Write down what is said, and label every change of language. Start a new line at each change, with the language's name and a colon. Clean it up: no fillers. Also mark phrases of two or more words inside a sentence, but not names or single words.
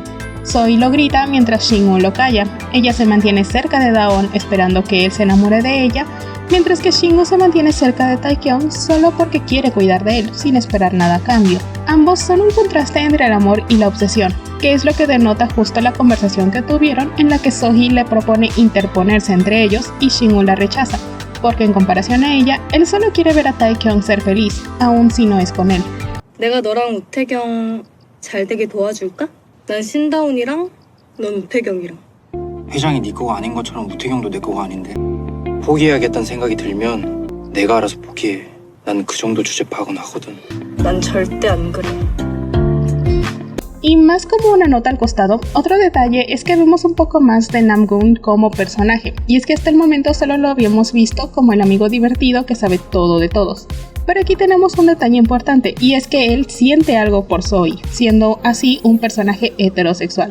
Spanish: Zoe lo grita mientras Shin-woo lo calla. Ella se mantiene cerca de Daon esperando que él se enamore de ella, mientras que Shin-woo se mantiene cerca de Taekyung solo porque quiere cuidar de él, sin esperar nada a cambio. Ambos son un contraste entre el amor y la obsesión, que es lo que denota justo la conversación que tuvieron en la que Zoe le propone interponerse entre ellos y Shin-woo la rechaza, porque en comparación a ella, él solo quiere ver a Taekyung ser feliz, aun si no es con él.
Korean: 내가 너랑 우태경 잘 되게 도와줄까? 난 신다운이랑 넌 우태경이랑. 회장이 네 거가 아닌 것처럼 우태경도 내 거가 아닌데. 포기해야겠다는 생각이 들면 내가 알아서 포기해. 난 그 정도 주제 파악은 하거든. 난 절대 안 그래.
Spanish: Y más como una nota al costado, otro detalle es que vemos un poco más de Namgoon como personaje, y es que hasta el momento solo lo habíamos visto como el amigo divertido que sabe todo de todos. Pero aquí tenemos un detalle importante, y es que él siente algo por Zoe, siendo así un personaje heterosexual.